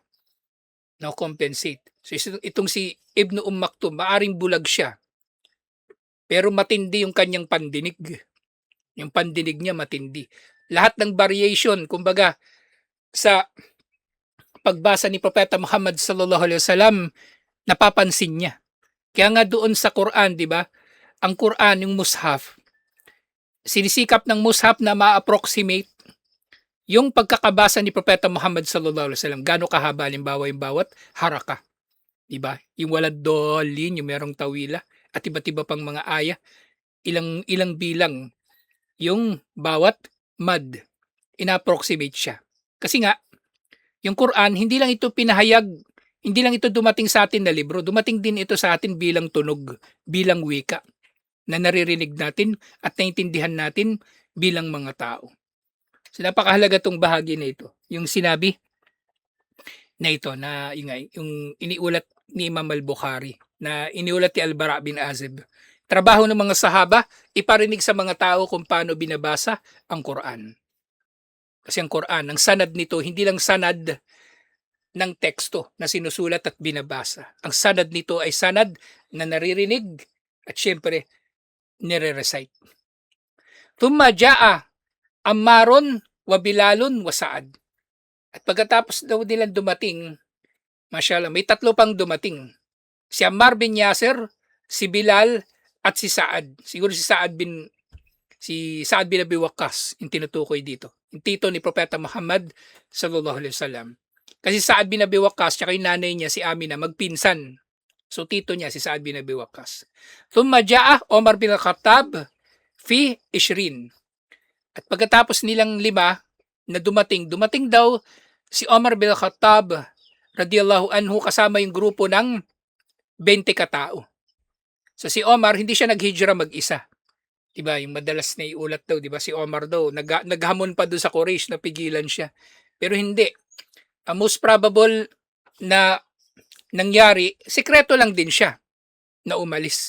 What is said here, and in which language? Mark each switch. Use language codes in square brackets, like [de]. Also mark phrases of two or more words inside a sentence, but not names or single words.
[tl] Nako-compensate. So itong si Ibnu Maktum, maaring bulag siya. Pero matindi yung kanyang pandinig. Yung pandinig niya matindi. Lahat ng variation, kumbaga, sa pagbasa ni Propeta Muhammad [ar] صلى الله عليه وسلم, [tl] napapansin niya. Kaya nga doon sa Quran, di ba? Ang Quran, yung mushaf, sinisikap ng mushaf na ma-approximate yung pagkakabasa ni Propeta Muhammad [ar] صلى الله عليه وسلم. [tl] Gaano kahaba halimbawa yung bawat haraka. Di ba? Yung walang dolin, yung merong tawila, at iba't iba pang mga aya, ilang bilang yung bawat mad, ina-approximate siya. Kasi nga, yung Quran, hindi lang ito pinahayag, hindi lang ito dumating sa atin na libro, dumating din ito sa atin bilang tunog, bilang wika, na naririnig natin at naintindihan natin bilang mga tao. So napakahalaga tong bahagi na ito. Yung sinabi na ito, na yung iniulat ni Imam al-Bukhari, na iniulat ni Al-Bara bin Azib. Trabaho ng mga sahaba, iparinig sa mga tao kung paano binabasa ang Quran. Kasi ang Quran, ang sanad nito, hindi lang sanad ng teksto na sinusulat at binabasa. Ang sanad nito ay sanad na naririnig at syempre, nire-recite. [ar] ثم جاء عمار وبلال وسعد. [tl] At pagkatapos daw nilang dumating, mashallah, may tatlo pang dumating. Si Ammar bin Yasir, si Bilal, at si Sa'ad. Siguro si Sa'ad bin Abi Waqqas, yung tinutukoy dito. Yung tito ni Propeta Muhammad [ar] صلى الله عليه وسلم. [tl] Kasi Sa'ad bin Abi Waqqas, tsaka yung nanay niya, si Amina, magpinsan. So tito niya, si Sa'ad bin Abi Waqqas. [ar] ثم جاء عمر بن الخطاب في عشرين. [tl] At pagkatapos nilang lima na dumating daw si Omar bin Khattab [ar] رضي الله عنه [tl] kasama yung grupo ng 20 katao. So si Omar, hindi siya naghijra mag-isa. Diba, yung madalas na iulat daw, diba, si Omar daw, naghamon pa doon sa Quraysh na pigilan siya. Pero hindi. Ang [en] most probable [tl] na nangyari, sekreto lang din siya na umalis.